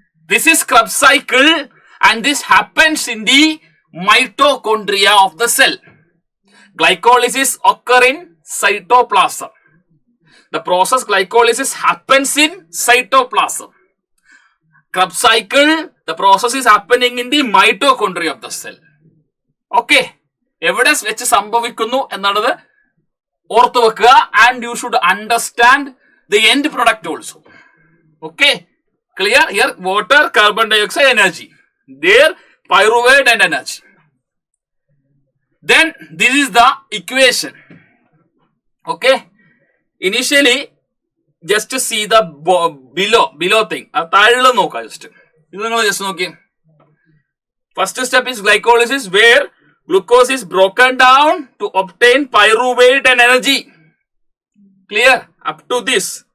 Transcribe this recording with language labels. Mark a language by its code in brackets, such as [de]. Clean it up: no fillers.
[en] This is Krebs cycle, and this happens in the mitochondria of the cell. Glycolysis occurs in cytoplasm. The process glycolysis happens in cytoplasm. Krebs cycle, the process is happening in the mitochondria of the cell. [ml] Okay, എവിടെ വെച്ച് സംഭവിക്കുന്നു എന്നുള്ളത് ഓർത്തു വെക്കുക. [en] And you should understand the end product also. Okay, clear? Here water, carbon dioxide, energy. There pyruvate and energy. Then this is the equation. Okay, initially just to see the below thing. [ml] താഴെ നോക്കാം. Just ഇത് നിങ്ങൾ just നോക്കി. [en] First step is glycolysis, where glucose is broken down to obtain pyruvate and energy. Clear? Up to this.